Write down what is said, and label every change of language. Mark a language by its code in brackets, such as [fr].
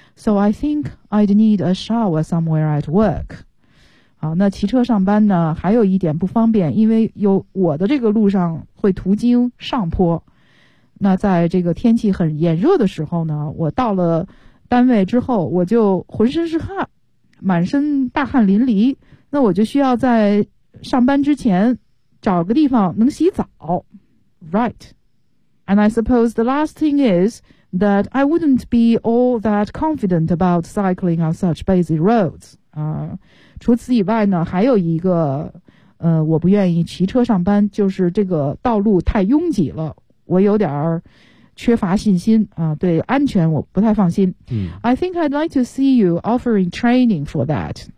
[en] So I think I'd need a shower somewhere at work. [zh] 好，那骑车上班呢，还有一点不方便，因为有我的这个路上会途经上坡。那在这个天气很炎热的时候呢，我到了单位之后，我就浑身是汗，满身大汗淋漓，那我就需要在上班之前找个地方能洗澡。 [en] Right. And I suppose the last thing is that I wouldn't be all that confident about cycling on such busy roads. [zh] 除此以外呢，还有一个我不愿意骑车上班，就是这个道路太拥挤了，我有点儿缺乏信心啊，对安全我不太放心。 [en] I think I'd like to see you offering training for that.